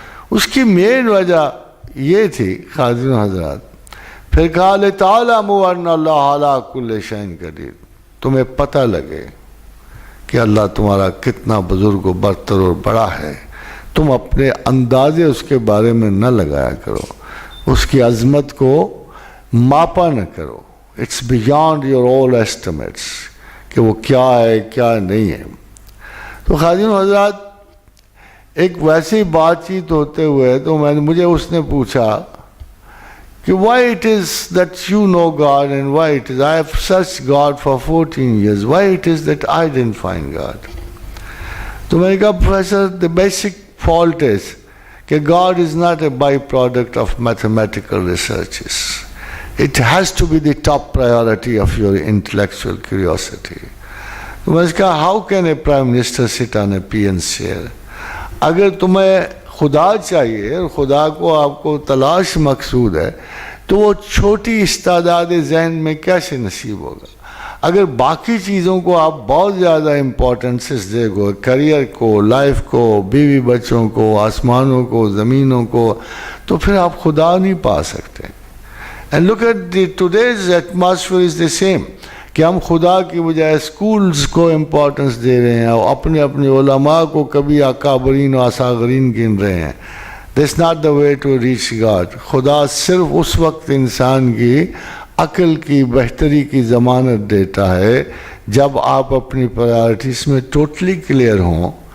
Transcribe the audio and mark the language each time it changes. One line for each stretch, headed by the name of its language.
Urdu: اس کی مین وجہ یہ تھی خواتین حضرات، پھر کہا
Arabic: لِتَعْلَمُوا أَنَّ اللَّهَ عَلَىٰ كُلِّ شَيْءٍ قَدِيرٌ،
Urdu: تمہیں پتہ لگے کہ اللہ تمہارا کتنا بزرگ و برتر اور بڑا ہے. تم اپنے اندازے اس کے بارے میں نہ لگایا کرو، اس کی عظمت کو ماپا نہ کرو.
English: it's beyond your all estimates
Urdu: کہ وہ کیا ہے کیا نہیں ہے. تو خواتین حضرات ایک ویسی بات چیت ہوتے ہوئے تو مجھے اس نے پوچھا کہ
English: why it is that you know God and why it is I have searched God for 14 years, why it is that I didn't find God.
Urdu: تو میں نے کہا professor
English: the basic fault is کہ God is not a byproduct of mathematical researches. It has to be the top priority of your intellectual curiosity.
Urdu: تو میں نے کہا
English: how can a prime minister sit on a peon's chair.
Urdu: اگر تمہیں خدا چاہیے اور خدا کو آپ کو تلاش مقصود ہے تو وہ چھوٹی استعداد ذہن میں کیسے نصیب ہوگا. اگر باقی چیزوں کو آپ بہت زیادہ امپورٹنسز دے گو، کریئر کو، لائف کو، بیوی بچوں کو، آسمانوں کو، زمینوں کو، تو پھر آپ خدا نہیں پا سکتے.
English: and look at today's atmosphere is the same
Urdu: کہ ہم خدا کی بجائے اسکولز کو امپورٹنس دے رہے ہیں اور اپنے اپنے علماء کو کبھی اکابرین و اصاغرین گن رہے ہیں.
English: This not the way to reach God.
Urdu: خدا صرف اس وقت انسان کی عقل کی بہتری کی ضمانت دیتا ہے جب آپ اپنی پرائرٹیز میں ٹوٹلی کلیئر ہوں.